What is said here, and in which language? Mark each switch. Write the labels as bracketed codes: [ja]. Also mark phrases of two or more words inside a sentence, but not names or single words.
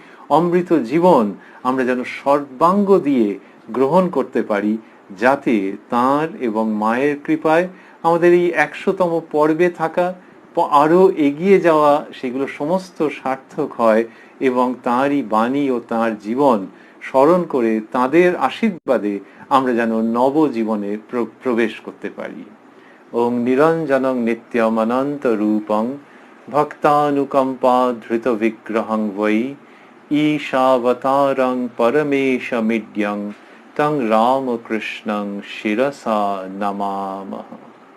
[bn] অমৃত জীবন আমরা যেন সর্বাঙ্গ দিয়ে গ্রহণ করতে পারি, যাতে তাঁর এবং মায়ের কৃপায় আমাদের এই 100তম পর্বে থাকা আরো এগিয়ে যাওয়া সেগুলো সমস্ত সার্থক হয় এবং তাঁরই বাণী ও তাঁর জীবন স্মরণ করে তাঁদের আশীর্বাদে আমরা যেন নবজীবনে প্রবেশ করতে পারি। [sa] ওং নিরঞ্জনং নিত্যমনন্ত রূপং ভক্তানুকম্পা ধৃত বিগ্রহং বৈ ঈশাবতারং পরমেশমিড্যং তং রামকৃষ্ণং শিরসা নমামহ।